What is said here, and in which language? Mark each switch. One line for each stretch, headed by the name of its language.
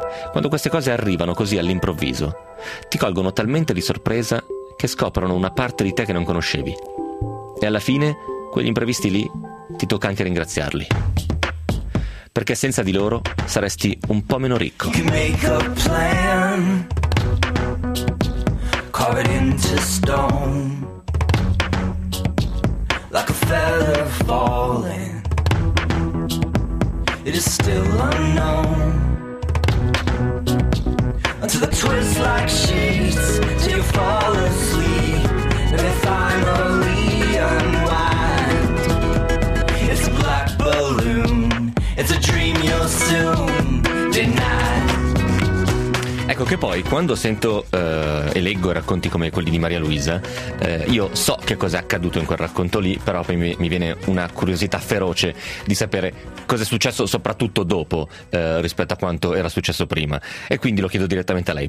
Italian: Quando queste cose arrivano così all'improvviso, ti colgono talmente di sorpresa che scoprono una parte di te che non conoscevi. E alla fine, quegli imprevisti lì, ti tocca anche ringraziarli. Perché senza di loro saresti un po' meno ricco.
English: You make a plan, carve it into stone, like a feather falling, it is still unknown. Until the twist like sheets, till you fall asleep, and they finally unwind. It's a black balloon, it's a dream you'll soon deny.
Italian: Ecco che poi quando sento e leggo racconti come quelli di Maria Luisa, io so che cosa è accaduto in quel racconto lì, però poi mi viene una curiosità feroce di sapere cosa è successo soprattutto dopo rispetto a quanto era successo prima. E quindi lo chiedo direttamente a lei.